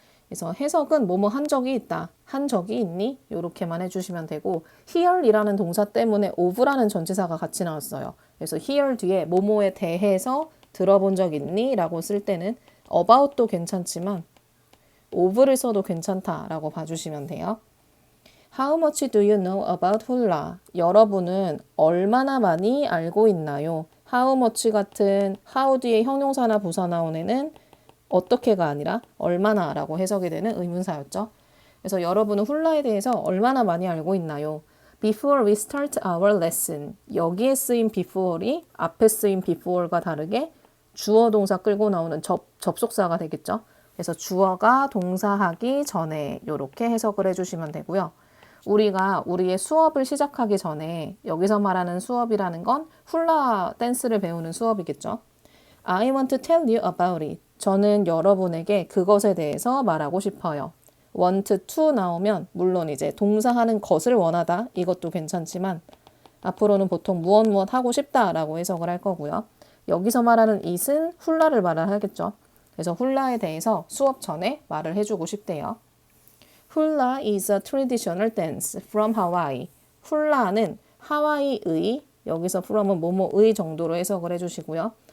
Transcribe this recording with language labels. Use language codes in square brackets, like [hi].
[ko] 그래서 해석은 뭐뭐 한 적이 있다, 한 적이 있니? 이렇게만 해주시면 되고 hear이라는 동사 때문에 of라는 전치사가 같이 나왔어요. 그래서 hear 뒤에 뭐뭐에 대해서 들어본 적 있니? 라고 쓸 때는 about도 괜찮지만 of를 써도 괜찮다라고 봐주시면 돼요. [en] How much do you know about hula? [ko] 여러분은 얼마나 많이 알고 있나요? How much 같은 how 뒤에 형용사나 부사 나온 애는 어떻게가 아니라 얼마나 라고 해석이 되는 의문사였죠. 그래서 여러분은 훌라에 대해서 얼마나 많이 알고 있나요? [en] Before we start our lesson. [ko] 여기에 쓰인 before이 앞에 쓰인 before과 다르게 주어 동사 끌고 나오는 접속사가 되겠죠. 그래서 주어가 동사하기 전에 이렇게 해석을 해주시면 되고요. 우리가 우리의 수업을 시작하기 전에 여기서 말하는 수업이라는 건 훌라 댄스를 배우는 수업이겠죠. [en] I want to tell you about it. [ko] 저는 여러분에게 그것에 대해서 말하고 싶어요. want to 나오면 물론 이제 동사하는 것을 원하다 이것도 괜찮지만 앞으로는 보통 무엇 하고 싶다라고 해석을 할 거고요. 여기서 말하는 it은 훌라를 말을 하겠죠. 그래서 훌라에 대해서 수업 전에 말을 해주고 싶대요. [en] Hula is a traditional dance from Hawaii. [ko] 훌라는 하와이의, 여기서 from은 뭐뭐의 정도로 해석을 해주시고요.